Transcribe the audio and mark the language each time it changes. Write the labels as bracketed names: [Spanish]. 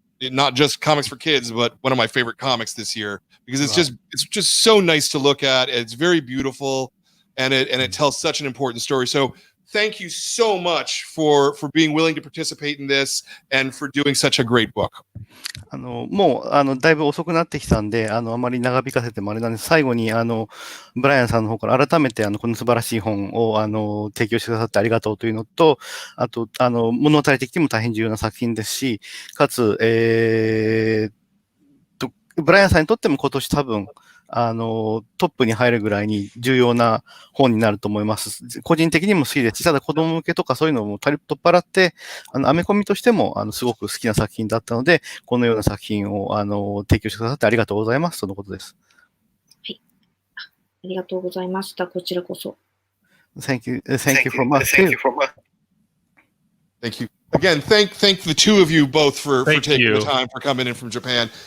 [English] Not just comics for kids, but one of my favorite comics this year because it's just so nice to look at. It's very beautiful, and it tells such an important story. So thank you so much for being willing to participate in this and for doing such a great book. [Japanese] もうだいぶ遅くなってきたんで、あまり長引かせてもあれなんです。最後にブライアンさんの方から改めてこの素晴らしい本を提供してくださってありがとうというのと、あと物語的にも大変重要な作品ですし、かつブライアンさんにとっても今年多分トップに入るぐらいに重要な本になると思います。個人的にも好きですし、ただ子供向けとかそういうのも取っ払って、アメコミとしてもすごく好きな作品だったので、このような作品を提供してくださってありがとうございますとのことです。はい。ありがとうございました。こちらこそ。 [English] Thank you from us too. Thank you. Again, thank the two of you both for taking the time for coming in from Japan.